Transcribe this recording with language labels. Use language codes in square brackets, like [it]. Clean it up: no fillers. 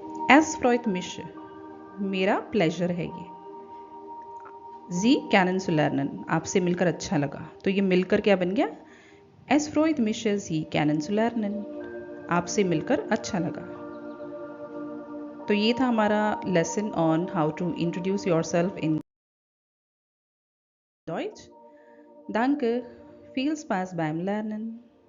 [de] Es freut mich, [hi] मेरा pleasure है ये। [de] Sie kennenzulernen, [hi] आपसे मिलकर अच्छा लगा, तो ये मिलकर क्या बन गया? [de] Es freut mich, Sie kennenzulernen, [hi] आपसे मिलकर अच्छा लगा। तो ये था हमारा [en] Lesson on how to introduce yourself in Deutsch। [de] Danke, viel Spaß beim Lernen।